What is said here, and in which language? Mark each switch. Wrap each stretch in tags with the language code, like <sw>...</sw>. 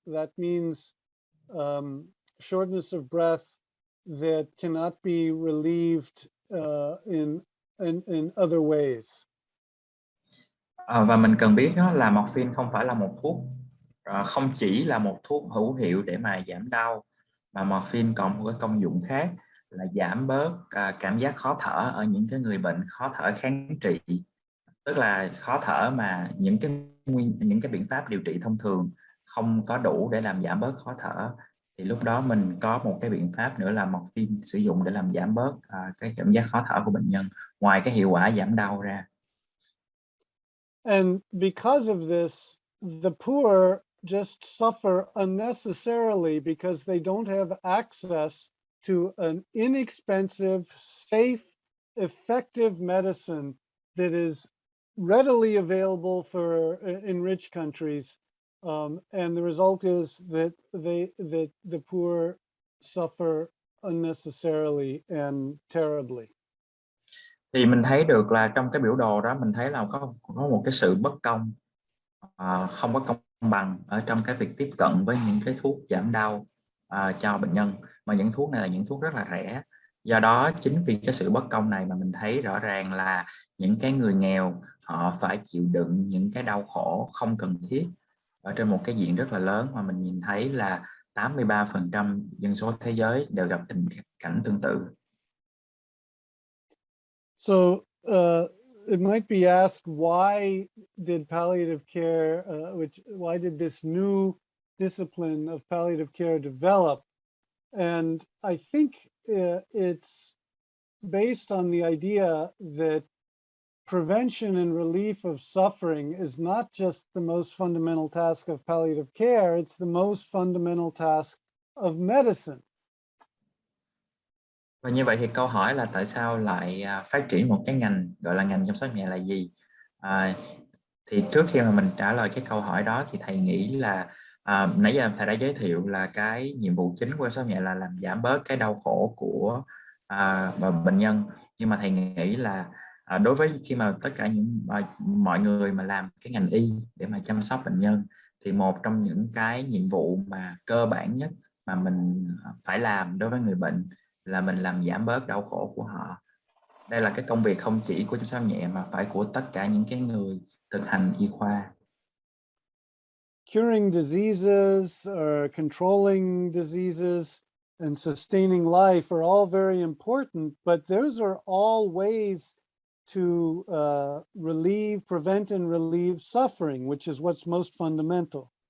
<en>That means shortness of breath that cannot be relieved in other ways.</en> <vi>Và mình cần biết đó là morphine không phải là một thuốc, không chỉ là một thuốc hữu hiệu để mà giảm đau, mà morphine còn một cái công dụng khác là giảm bớt cảm giác khó thở ở những cái người bệnh khó thở kháng trị, tức là khó thở mà những cái biện pháp điều trị thông thường không có đủ để làm giảm bớt khó thở, thì lúc đó mình có một cái biện pháp nữa là morphine sử dụng để làm giảm bớt cái cảm giác khó thở của bệnh nhân, ngoài cái hiệu quả giảm đau ra.</vi> <en>And because of this, the poor just suffer unnecessarily because they don't have access to an inexpensive, safe, effective medicine that is readily available in rich countries. And the result is that the poor suffer unnecessarily and terribly.</en> <vi>Thì mình thấy được là trong cái biểu đồ đó mình thấy là có một cái sự bất công, không có công bằng ở trong cái việc tiếp cận với những cái thuốc giảm đau cho bệnh nhân, mà những thuốc này là những thuốc rất là rẻ. Do đó chính vì cái sự bất công này mà mình thấy rõ ràng là những cái người nghèo họ phải chịu đựng những cái đau khổ không cần thiết ở trên một cái diện rất là lớn, mà mình nhìn thấy là 83% dân số thế giới đều gặp tình cảnh tương tự.</vi> <en>So it might be asked, why did palliative care, why did this new discipline of palliative care develop? And I think it's based on the idea that prevention and relief of suffering is not just the most fundamental task of palliative care, it's the most fundamental task of medicine.</en> <vi>Và như vậy thì câu hỏi là tại sao lại phát triển một cái ngành gọi là ngành chăm sóc nhẹ là gì? Thì trước khi mà mình trả lời cái câu hỏi đó thì thầy nghĩ là nãy giờ thầy đã giới thiệu là cái nhiệm vụ chính của chăm sóc nhẹ là làm giảm bớt cái đau khổ của bệnh nhân, nhưng mà thầy nghĩ là đối với khi mà tất cả những mọi người mà làm cái ngành y để mà chăm sóc bệnh nhân, thì một trong những cái nhiệm vụ mà cơ bản nhất mà mình phải làm đối với người bệnh là mình làm giảm bớt đau khổ của họ. Đây là cái công việc không chỉ của chăm sóc nhẹ mà phải của tất cả những cái người thực hành y khoa.</vi> <en>Curing diseases or controlling diseases and sustaining life are all very important, but those are all ways to prevent and relieve suffering, which is what's most fundamental.</en>